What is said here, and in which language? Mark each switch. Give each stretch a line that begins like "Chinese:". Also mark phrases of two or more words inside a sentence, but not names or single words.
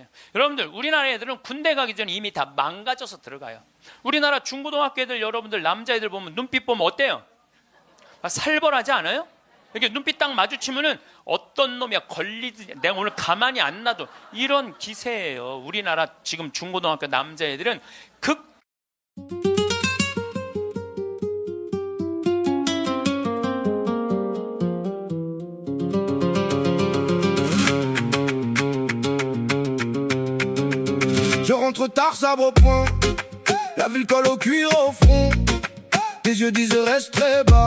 Korean: 여러분들, 우리나라 애들은 군대 가기 전에 이미 다 망가져서 들어가요. 우리나라 중고등학교 애들, 여러분들 남자애들 보면 눈빛 보면 어때요? 살벌하지 않아요? 이렇게 눈빛 딱 마주치면은 어떤 놈이야 걸리듯이, 내가 오늘 가만히 안 놔둬, 이런 기세예요. 우리나라 지금 중고등학교 남자애들은
French: Je rentre tard, sabre au poing. La ville colle au cuir au front. Tes yeux disent reste très bas.